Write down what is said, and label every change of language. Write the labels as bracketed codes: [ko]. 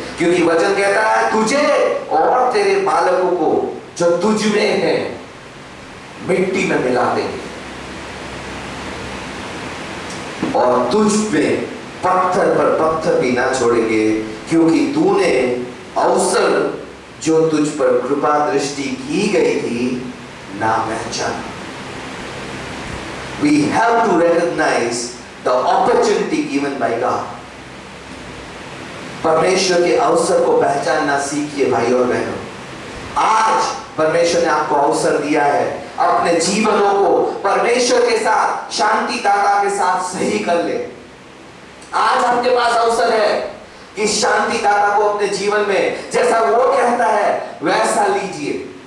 [hi] क्योंकि वचन कहता है तुझे और तेरे बालकों को जो तुझ में है मिट्टी में मिला देंगे और तुझ में पत्थर पर पत्थर भी ना छोड़ेंगे, क्योंकि तूने अवसर जो तुझ पर कृपा दृष्टि की गई थी ना पहचाना। [en] We have to recognize the opportunity given by God. [hi] परमेश्वर के अवसर को पहचानना सीखिए भाई और बहनों। आज परमेश्वर ने आपको अवसर दिया है अपने जीवनों को परमेश्वर के साथ, शांति दाता के साथ सही कर ले। आज आपके पास अवसर है कि शांति दाता को अपने जीवन में जैसा वो कहता है वैसा लीजिए।